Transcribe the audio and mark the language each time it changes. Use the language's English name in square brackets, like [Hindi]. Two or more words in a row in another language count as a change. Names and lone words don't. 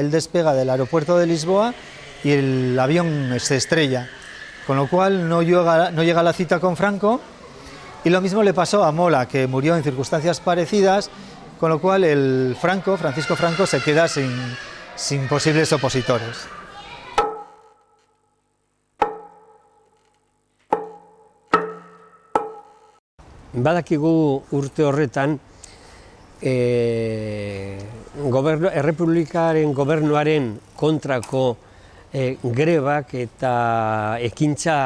[Spanish] Él despega del aeropuerto de Lisboa y el avión se estrella, con lo cual no llega a la cita con Franco, y lo mismo le pasó a Mola, que murió en circunstancias parecidas, con lo cual Francisco Franco se queda sin posibles opositores. [Basque] Badakigu urte horretan Errepublikaren gobernuaren kontrako grebak eta ekintza